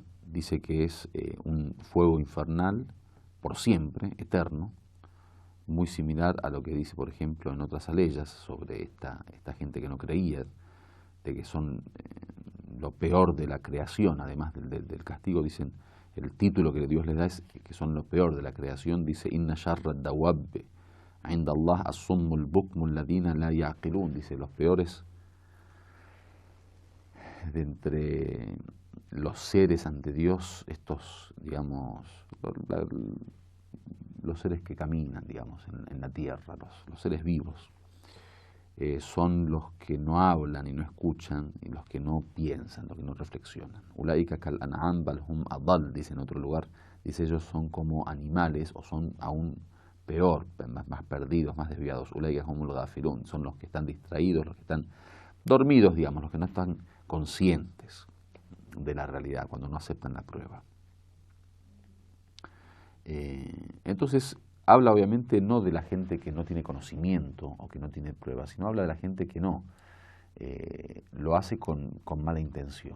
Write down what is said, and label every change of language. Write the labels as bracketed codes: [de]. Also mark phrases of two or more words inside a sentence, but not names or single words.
[es] Dice que es un fuego infernal por siempre, eterno, muy similar a lo que dice, por ejemplo, en otras aleyas sobre esta gente que no creía, de que son lo peor de la creación, además del castigo. Dicen, el título que Dios les da es que son lo peor de la creación. Dice, [ar] إن شر الدواب عند الله الصم البكم الذين لا يعقلون. [es] Dice, los peores de entre los seres ante Dios, estos, digamos, los seres que caminan, digamos, en la tierra, los seres vivos, son los que no hablan y no escuchan, y los que no piensan, los que no reflexionan. [ar] أولئك كالأنعام بل هم أضل, [es] dice en otro lugar, dice, ellos son como animales, o son aún peor, más perdidos, más desviados. [ar] أولئك هم الغافلون, [es] son los que están distraídos, los que están dormidos, digamos, los que no están conscientes de la realidad, cuando no aceptan la prueba. Entonces, habla obviamente no de la gente que no tiene conocimiento o que no tiene pruebas, sino habla de la gente que no, lo hace con mala intención.